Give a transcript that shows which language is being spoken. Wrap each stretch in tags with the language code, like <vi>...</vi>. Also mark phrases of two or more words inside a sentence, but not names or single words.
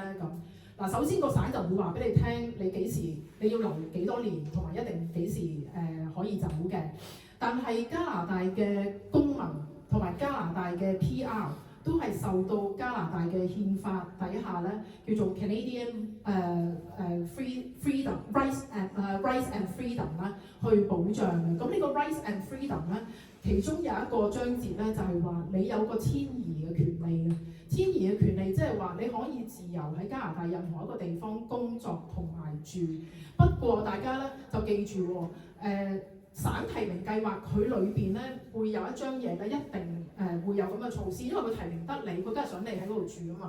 <yue>咁嗱，首先個省就會話俾你聽，你幾時你要留幾多年，同埋一定幾時可以走嘅。但係加拿大嘅公民同埋加拿大嘅 PR 都係受到加拿大嘅憲法底下咧，叫做</yue> <en>Canadian freedom rights and freedom</en> <yue>咧去保障嘅。咁呢個</yue> <en>rights and freedom</en> <yue>咧，其中有一個章節咧就係話你有個遷移嘅權利嘅。遷移嘅權利即係話你可以自由喺加拿大任何一個地方工作同埋住。不過大家咧就記住喎，省提名計劃佢裏邊咧會有一張嘢咧，一定會有咁嘅措施，因為佢提名得你，佢梗係想你喺嗰度住啊嘛。</yue>